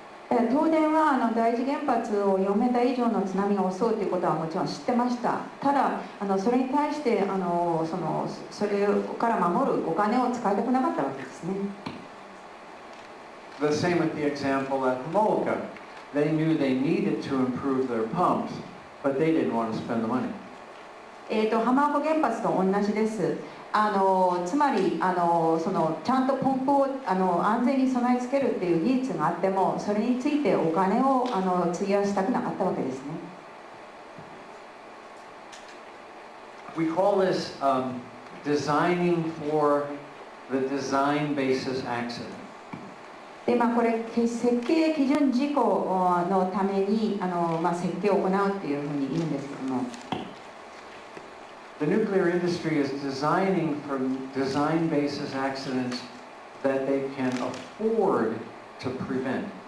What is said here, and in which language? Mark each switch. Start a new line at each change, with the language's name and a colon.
Japanese: 東電は第一原発を4メーター以上の津波が襲うということはもちろん知ってました。ただそれに対してそれから守るお金を使いたくなかったわけですね。
English: The same with the example at Hamoka. They knew they needed to improve their pumps, but they didn't want to spend the money.
Japanese: 浜岡原発と同じです。つまりちゃんとポンプを安全に備え付けるっていう技術があっても、それについてお金を費やしたくなかったわけですね。
English: We call this designing for the design basis accident.
Japanese: でこれ設計基準事項のために設計を行うっていうふうに言うんですけども。
English: The nuclear industry is designing for design basis accidents that they can afford to prevent.